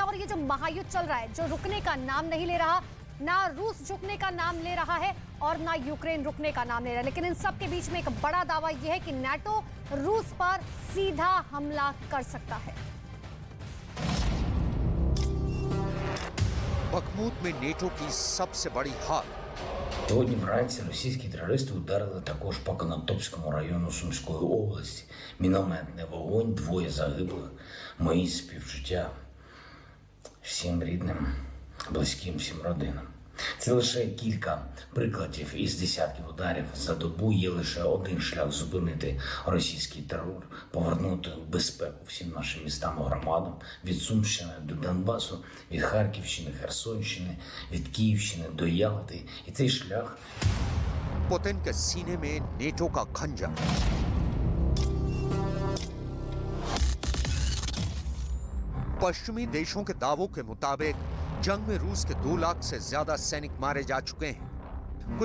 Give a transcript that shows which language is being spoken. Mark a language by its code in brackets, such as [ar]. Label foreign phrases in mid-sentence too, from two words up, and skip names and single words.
[hi] और ये जो महायुद्ध चल रहा है, जो रुकने का नाम नहीं ले रहा, ना रूस झुकने का नाम ले रहा है और ना यूक्रेन रुकने का नाम ले रहा है, लेकिन इन सब के बीच में एक बड़ा दावा यह है कि नाटो रूस पर सीधा हमला कर सकता है। बखमूत में नेटो की सबसे बड़ी हार। [uk] Сьогодні вранці російські терористи ударили також по Конотопському району Сумської області. Мінометний вогонь, 2 загиблих. Мої співчуття всім рідним, близьким, всім родинам. Це лише кілька прикладів із десятків ударів за добу. Є лише один шлях зупинити російський терор, повернути безпеку всім нашим містам і громадам, від Сумщини до Донбасу, від Харківщини, Херсонщини, від Київщини до Ялти. І цей шлях... [hi] पुतिन के सीने में नेटो का खंजर। पश्चिमी देशों के दावों के मुताबिक जंग में रूस के 2 लाख से ज्यादा सैनिक मारे जा चुके हैं।